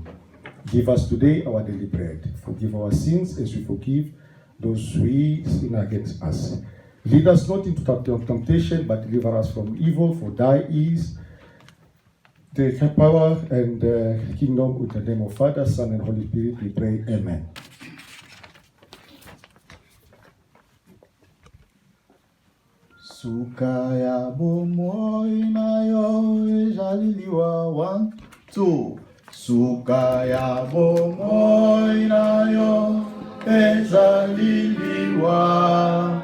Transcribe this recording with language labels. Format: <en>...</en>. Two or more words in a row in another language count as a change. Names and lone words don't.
<en>Give us today our daily bread. Forgive our sins as we forgive those who sin against us. Lead us not into temptation, but deliver us from evil, for thy is the power and the kingdom, with the name of Father, Son, and Holy Spirit, we pray. Amen.</en> <ln>Suka ya bomoi nayo ejaliliwa 1, 2. Suka ya bomoi nayo ejaliliwa.</ln>